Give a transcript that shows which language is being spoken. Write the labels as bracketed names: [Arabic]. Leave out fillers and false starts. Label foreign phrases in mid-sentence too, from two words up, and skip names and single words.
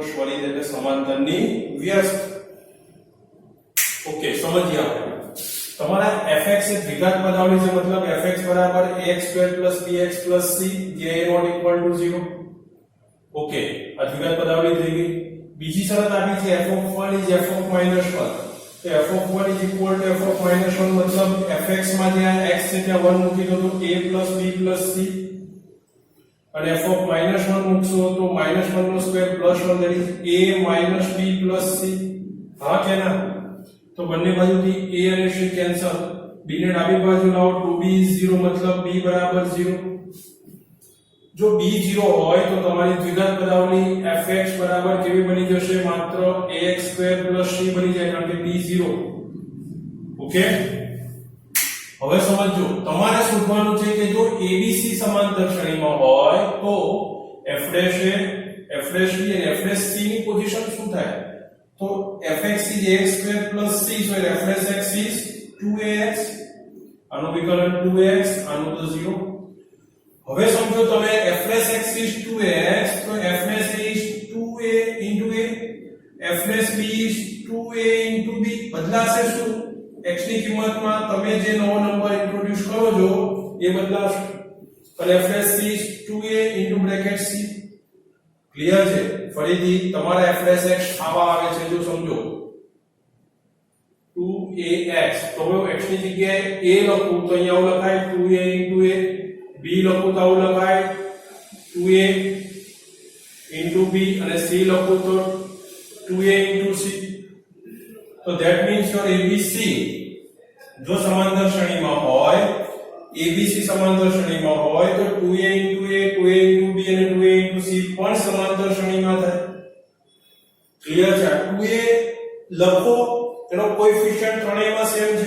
[Gujarati] સ્વરિત એટલે સમાંતરની વ્યસ્ત. ઓકે, સમજીએ આપણે. તમારા fx એ દ્વિઘાત પદાવલી છે, મતલબ fx બરાબર ax² + bx + c જે a ≠ 0. ઓકે, આ દ્વિઘાત પદાવલી થઈ ગઈ. બીજી શરત આપી છે f(1) is f(-1). તો f(1) [English] is equal to [Gujarati] f(-1) મતલબ fx માં જ્યાં x છે ત્યાં 1 મૂકી દો તો a + b + c અને f(-1) મૂકશો તો -1 નો સ્ક્વેર +1 [English] that is [Gujarati] a - b + c. હા કે ના? તો બંને બાજુથી a અને c કેન્સલ, b ને ડાબી બાજુ લાવો 2b is 0 મતલબ b બરાબર 0. જો b 0 હોય તો તમારી દ્વિઘાત પદાવલી fx બરાબર કેવી બની જશે? માત્ર ax² + c બની જાય કારણ કે b 0. ઓકે, હવે સમજો. તમારે શોધવાનું છે કે જો abc સમાંતર શ્રેણીમાં હોય તો f' એ f'(b) અને f'(c) ની પોઝિશન શું થાય? તો fx is ax² + c, [English] so f'(x) is 2ax. [Gujarati] આનો વિકલન 2x, આનો તો 0. હવે સમજો તમે f'(x) is 2ax તો f' is 2a a, f'(b) is 2a b. બદલાશે શું? x ની કિંમતમાં તમે જે નવો નંબર ઇન્ટ્રોડ્યુસ કરો છો એ બદલાશે. અને f'(c) is 2a (c). ક્લિયર છે? ફરીથી તમારા f'(x) આવા આવે છે જો સમજો 2ax તો હવે x ની જગ્યાએ a લખું તો અહીંયા આવું લખાય 2a a, b લખું તો આવું લખાય 2a b અને c લખું તો 2a c. તો [English] that means your abc [Gujarati] જો સમાંતર શ્રેણીમાં હોય, abc સમાંતર શ્રેણીમાં હોય તો 2a b અને 2a c પણ સમાંતર શ્રેણીમાં થાય. ક્લિયર છે? 2a લખો, એનો કોએફિશિયન્ટ ત્રણેયમાં સેમ છે.